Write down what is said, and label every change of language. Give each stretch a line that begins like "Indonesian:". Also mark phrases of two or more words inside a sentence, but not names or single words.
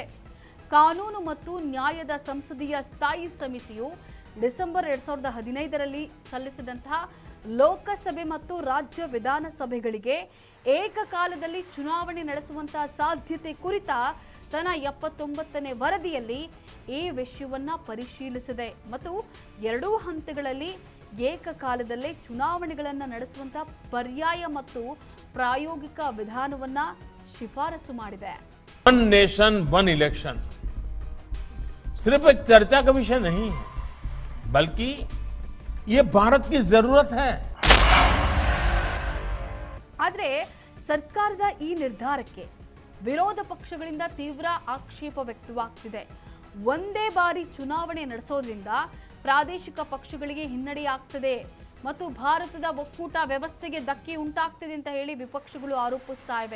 Kannada: ಕಾನೂನು ಮತ್ತು ನ್ಯಾಯದ ಸಂಸದೀಯ ಸ್ಥಾಯಿ ಸಮಿತಿಯು ಡಿಸೆಂಬರ್ 2015ರಲ್ಲಿ ಸಲ್ಲಿಸಿದಂತಹ ಲೋಕಸಭೆ ಮತ್ತು ರಾಜ್ಯ ವಿಧಾನಸಭೆಗಳಿಗೆ ಏಕಕಾಲದಲ್ಲಿ ಚುನಾವಣೆ ನಡೆಸುವಂತಹ ಸಾಧ್ಯತೆ ಕುರಿತ ತನ್ನ 79ನೇ ವರದಿಯಲ್ಲಿ ಈ ವಿಷಯವನ್ನ ಪರಿಶೀಲಿಸಿದೆ ಮತ್ತು ಎರಡೂ ಹಂತಗಳಲ್ಲಿ ಏಕಕಾಲದಲ್ಲೇ ಚುನಾವಣೆಗಳನ್ನು ನಡೆಸುವಂತಹ ಪರ್ಯಾಯ ಮತ್ತು ಪ್ರಾಯೋಗಿಕ ವಿಧಾನವನ್ನ ಶಿಫಾರಸು ಮಾಡಿದೆ.
English: One Nation One Election
Hindi: सिर्फ एक चर्चा का विषय नहीं है, बल्कि ये भारत की जरूरत है.
Kannada: ಆದರೆ ಸರ್ಕಾರದ ಈ ನಿರ್ಧಾರಕ್ಕೆ ವಿರೋಧ ಪಕ್ಷಗಳಿಂದ ತೀವ್ರ ಆಕ್ಷೇಪ ವ್ಯಕ್ತವಾಗ್ತಿದೆ. ಒಂದೇ ಬಾರಿ ಚುನಾವಣೆ ನಡೆಸೋದ್ರಿಂದ ಪ್ರಾದೇಶಿಕ ಪಕ್ಷಗಳಿಗೆ ಹಿನ್ನಡೆಯಾಗ್ತದೆ ಮತ್ತು ಭಾರತದ ಒಕ್ಕೂಟ ವ್ಯವಸ್ಥೆಗೆ ಧಕ್ಕೆ ಉಂಟಾಗ್ತದೆ ಅಂತ ಹೇಳಿ ವಿಪಕ್ಷಗಳು ಆರೋಪಿಸ್ತಾ ಇವೆ.